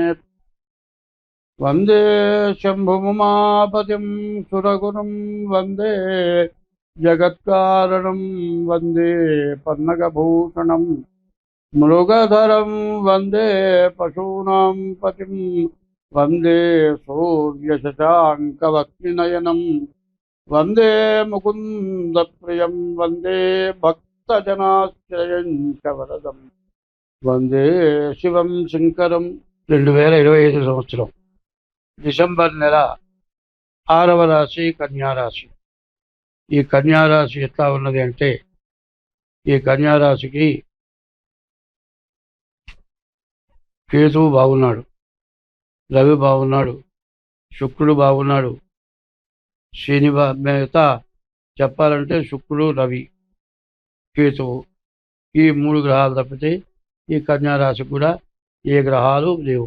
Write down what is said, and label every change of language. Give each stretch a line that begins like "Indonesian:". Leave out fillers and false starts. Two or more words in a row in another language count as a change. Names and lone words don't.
Sanskrit: वंदे शंभुमुमापतिं सुरगुरुं वंदे जगत्कारणं वंदे पन्नगभूषणं मृगधरं वंदे पशूनां पतिं वंदे सूर्यशशाङ्कवक्त्रनयनं वंदे मुकुन्दप्रियं वंदे भक्तजनाश्रयं च वरदम् వందే శివం శంకరం.
Telugu: 2025 సంవత్సరం డిసెంబర్ నెల 6వ రాశి కన్యారాశి. ఈ కన్యారాశి ఎట్లా ఉన్నది అంటే, ఈ కన్యారాశికి కేతువు బాగున్నాడు, రవి బాగున్నాడు, శుక్రుడు బాగున్నాడు, శని మిగతా చెప్పాలంటే శుక్రుడు, రవి, కేతువు ఈ 3 గ్రహాలు తప్పితే ఈ కన్యారాశి కూడా ఏ గ్రహాలు లేవు.